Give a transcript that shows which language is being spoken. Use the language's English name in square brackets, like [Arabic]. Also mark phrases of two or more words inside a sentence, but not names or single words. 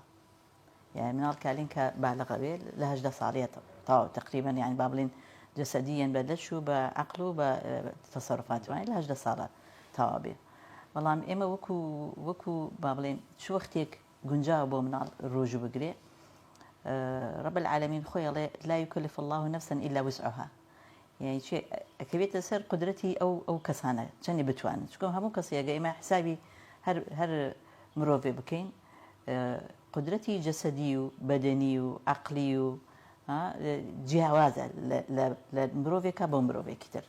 [Central Kurdish] يعني مناڵ کالین کە بالغە بێ لە 18 ساڵیە تەواو تقریبا یعنی با بڵێن جەسەدیەن بە دەش و بە عەقڵ و بە تەسەڕوفاتوانی لە 18 ساڵە تەواو بێ. بەڵام ئێمە وەکو با بڵێن چ وەختێک گونجاو بۆ مناڵ ڕۆژوو بگرێ [Arabic] رب العالمین [Central Kurdish] خۆی ئەڵێ [Arabic] لا يكلف الله نفسا إلا وسعها. [Central Kurdish] يعني چێ ئەکەوێتە سەر قودرەتی ئەو کەسانە چەندی بتوانن چکۆم هەموو کەسێگە ئێمە حسابی هەر مرۆڤێ بکەین قدرەتی جەسەدی و بەدەنی و عەقلی و جیاوازە لە مرۆڤێکە بۆ مرۆڤێکی تر.